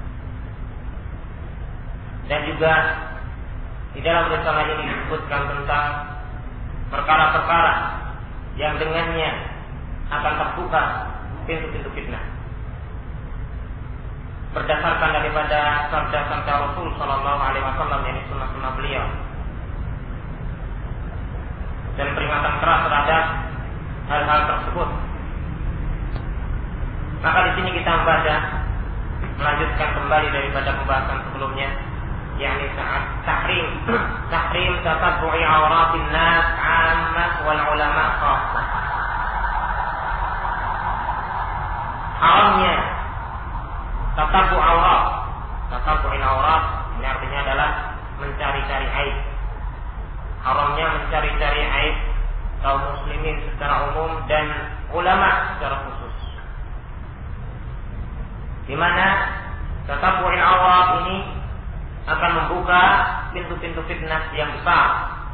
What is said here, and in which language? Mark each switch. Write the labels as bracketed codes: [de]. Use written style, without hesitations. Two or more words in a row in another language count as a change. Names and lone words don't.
[id] Dan juga di dalam risalah ini disebutkan tentang perkara-perkara yang dengannya akan terbuka pintu-pintu fitnah, berdasarkan daripada sabda-sabda Rasul [ar] صلى الله عليه وسلم, [id] yang sunnah-sunnah beliau, dan peringatan keras terhadap hal-hal tersebut. Maka di sini kita melanjutkan kembali daripada pembahasan sebelumnya, yakni saat [ar] تحريم تتبع عورات الناس عامة والعلماء خاصة. [id] Haramnya [ar] تتبع عورات. تتبع العورات [id] ini artinya adalah mencari-cari aib. Haramnya mencari-cari aib kaum muslimin secara umum dan ulama secara khusus, di mana [ar] تتبع العورات [id] ini akan membuka pintu-pintu fitnah yang besar.